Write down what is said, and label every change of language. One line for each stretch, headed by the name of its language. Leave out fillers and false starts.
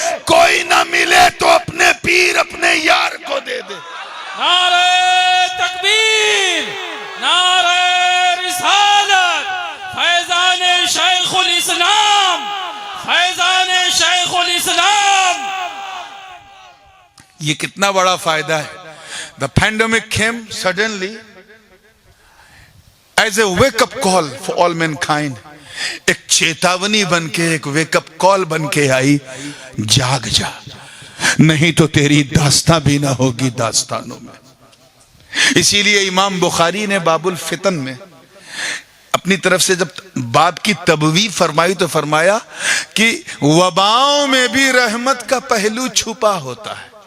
Hindi: कोई ना मिले तो अपने पीर अपने यार को दे दे। नारे तकबीर, नारे रिसालत, फैज़ान शेखुल इस्लाम, फैज़ान शेखुल इस्लाम। ये कितना बड़ा फायदा है।
English: The pandemic came suddenly as a wake-up call for all mankind.
Hindi: एक चेतावनी बनके, एक वेकअप कॉल बनके आई, जाग जा, नहीं तो तेरी दास्तां भी ना होगी दास्तानों में। इसीलिए इमाम बुखारी ने बाबुल फितन में अपनी तरफ से जब बाब की तबवी फरमाई तो फरमाया कि वबाओं में भी रहमत का पहलू छुपा होता है।